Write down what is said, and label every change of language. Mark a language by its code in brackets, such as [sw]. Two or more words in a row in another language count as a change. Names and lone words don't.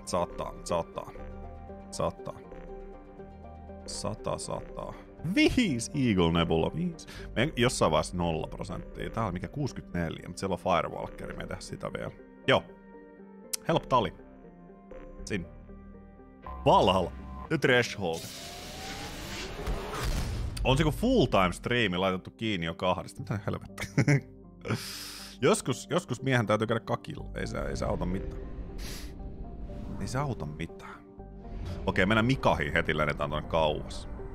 [fi] 100. 5 Eagle Nebula 5. Me jossain vaiheessa 0%. Tää on mikä 64, mutta siellä on Firewalkeri. Me ei tehdä sitä vielä. Joo. [en] Help Tali. [fi] Sinne. Valhalla. The Threshold. On se kun full-time striimi laitettu kiinni jo 2. Mitä helvettä? joskus miehen täytyy käydä kakilla. Ei se auta mitään. Ei se auta mitään. Okei, mennään Mikahiin heti, lennetään tuonne kauas.